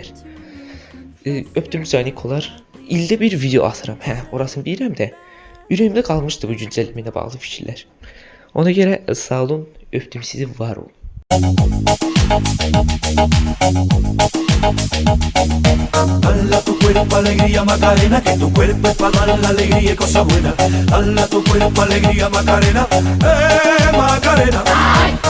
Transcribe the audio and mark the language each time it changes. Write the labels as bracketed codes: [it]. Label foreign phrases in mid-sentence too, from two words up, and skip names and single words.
[az] Öpdüm canikolar. İldə bir video atıram. Hə, orasını bilirəm də. Ürəyimdə qalmışdı bu güncəlləmə ilə bağlı fikirlər. Ona görə sağ olun, öpdüm sizi, var olun. [es] Dala tu cuerpo alegría Macarena, que tu cuerpo es para dar la alegría y cosas buenas. Dala tu cuerpo alegría Macarena, Macarena.